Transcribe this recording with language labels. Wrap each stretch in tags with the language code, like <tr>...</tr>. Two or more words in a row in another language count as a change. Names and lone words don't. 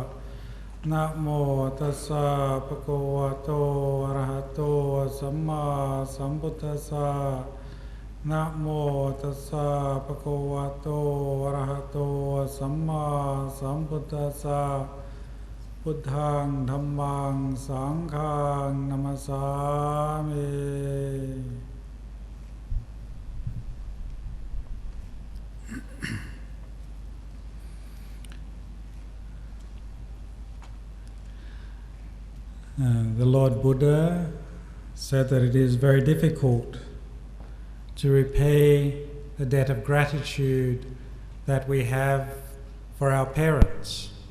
<pi>Namo tassa bhagavato arahato samma sambuddhassa. Namo tassa bhagavato arahato samma sambuddhassa. Buddhang dhammang sanghang namasami.</pi> <en>The Lord Buddha said that it is very difficult to repay the debt of gratitude that we have for our parents.</en>